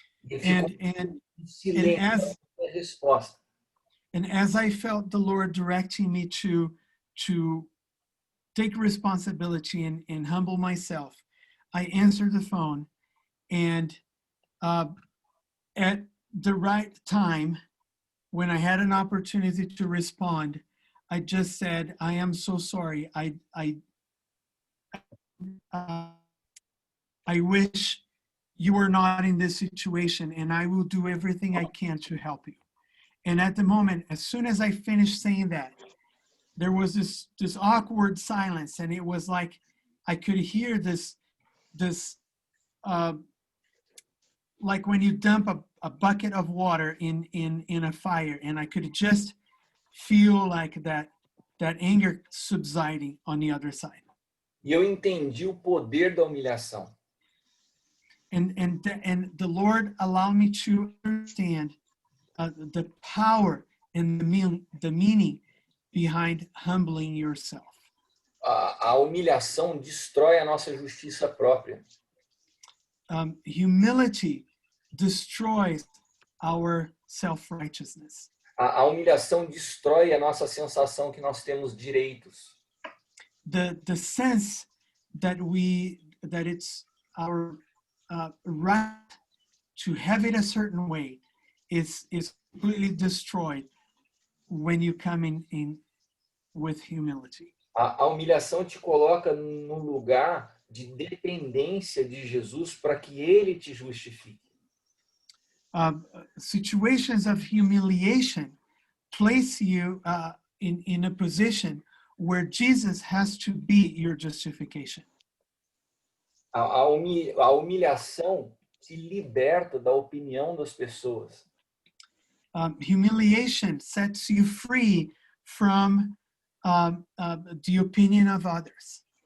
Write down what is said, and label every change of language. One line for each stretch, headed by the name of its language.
Portuguese: E ficou um silêncio, a resposta.
English: And as I felt the Lord directing me to take responsibility and humble myself, I answered the phone, and at the right time, when I had an opportunity to respond, I just said, I am so sorry. I wish you were not in this situation, and I will do everything I can to help you. And at the moment, as soon as I finished saying that, there was this awkward silence, and it was like I could hear this like when you dump a bucket of water in a fire, and I could just feel like that anger subsiding on the other side.
Portuguese: E eu entendi o poder da humilhação.
English: And the Lord allowed me to understand the power and the meaning behind humbling yourself.
Portuguese: A humilhação destrói a nossa justiça própria.
English: Humility destroys our self-righteousness.
Portuguese: A humilhação destrói a nossa sensação que nós temos direitos.
English: The sense that it's our right to have it a certain way is completely destroyed when you come in with humility.
Portuguese: A humilhação te coloca num lugar de dependência de Jesus para que ele te justifique.
English: Situations of humiliation place you in a position where Jesus has to be your justification.
Portuguese: A humilhação te liberta da opinião das pessoas.
English: Humiliation sets you free from the opinion of others.